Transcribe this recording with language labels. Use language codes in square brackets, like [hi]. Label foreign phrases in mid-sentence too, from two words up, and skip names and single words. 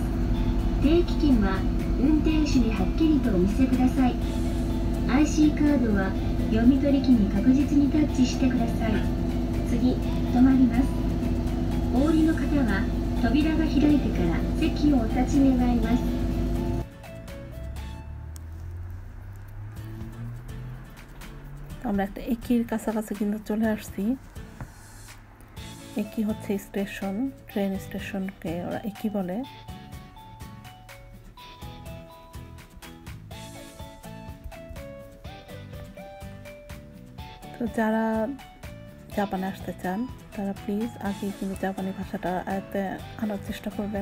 [ja] 定期券は運転手にはっきりとお見せください。IC カードは読み取り機に確実にタッチしてください。次、止まります。お降りの方は扉が開いてから席をお立ち願います。 [bn] আমরা একটা একির কাছাকাছি কিন্তু চলে আসছি। একি হচ্ছে স্টেশন, ট্রেন স্টেশনকে ওরা একি বলে। তো যারা জাপানে আসতে চান তারা প্লিজ আগে কিন্তু জাপানি ভাষাটা আয়ত্তে আনার চেষ্টা করবেন।